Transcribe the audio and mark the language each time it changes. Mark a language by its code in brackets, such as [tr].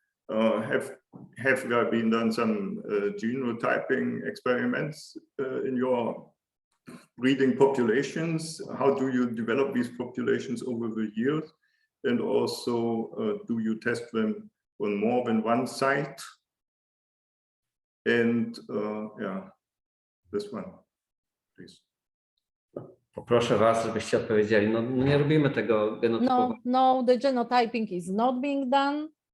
[en] Have there been done some genotyping experiments in your breeding populations? How do you develop these populations over the years? And also, do you test them on more than one site? And yeah, this one, please. [pl] Poproszę was, żebyście odpowiedzieli. No, nie robimy tego genotypowania. [en] No, the genotyping is not being done.